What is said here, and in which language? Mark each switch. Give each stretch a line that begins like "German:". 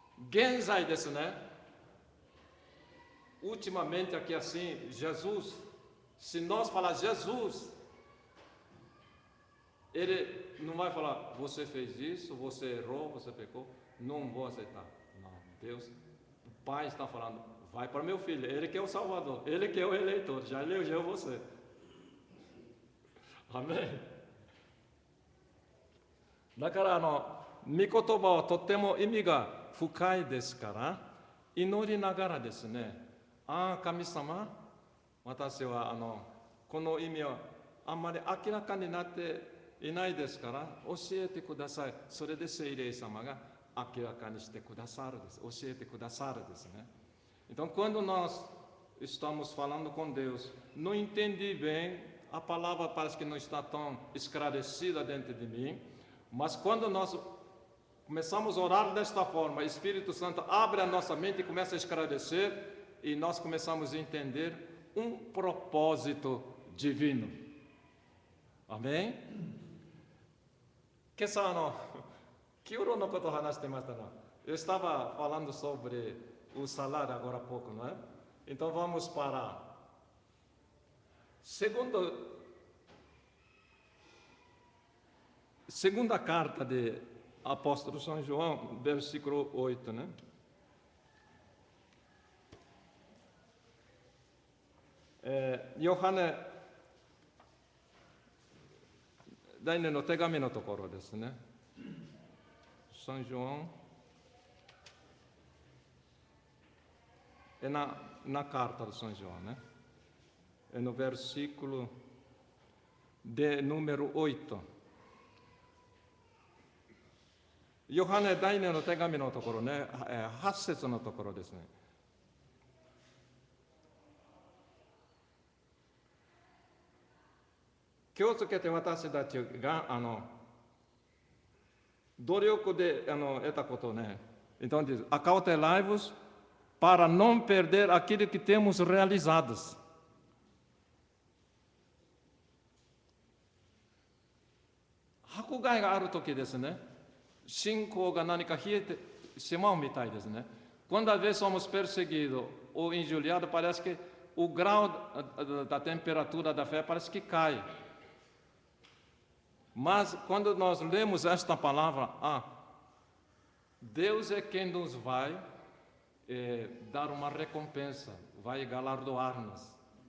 Japanese: 現在ですね、
Portuguese: ultimamente aqui assim, Jesus, se nós falar Jesus, ele não vai falar, você fez isso, você errou, você pecou, não vou aceitar. Não, Deus, o Pai está falando, vai para meu filho, ele que é o Salvador, ele que é o eleitor, já elegeu você. Amém?
Japanese: だから御言葉はとっても意味が深いですから、祈りながらですね、ああ、神様、私はこの意味はあんまり明らかになっていないですから、教えてください。それで聖霊様が明らかにしてくださるです。教えてくdaさるですね。
Portuguese: Então, quando nós estamos falando com Deus, não entendi bem, a palavra parece que não está tão esclarecida dentro de mim, mas quando nós começamos a orar desta forma, o Espírito Santo abre a nossa mente e começa a esclarecer, e nós começamos a entender um propósito divino. Amém?
Japanese: 今朝キュロのことを話してましたが、
Portuguese: eu estava falando sobre o salário agora há pouco, não é? Então vamos para segunda carta de apóstolo São João, versículo 8, né?
Japanese: Yohane 第2の手紙のところですね。
Portuguese: São João, é na carta de São João, né? É no versículo de número 8.
Japanese: ヨハネ第2の手紙のところね、8節のところですね。気をつけて私たちが努力で得たことね。
Portuguese: Então diz, acautelai-vos para não perder aquilo que temos realizados.
Japanese: 迫害があるときですね、信仰が何か冷えてしまうみたいですね。
Portuguese: Quando às vezes somos perseguidos ou injuriados, parece que o grau da temperatura da fé parece que cai. Mas quando nós lemos esta palavra, Deus é quem nos vai dar uma recompensa, vai galardoar-nos.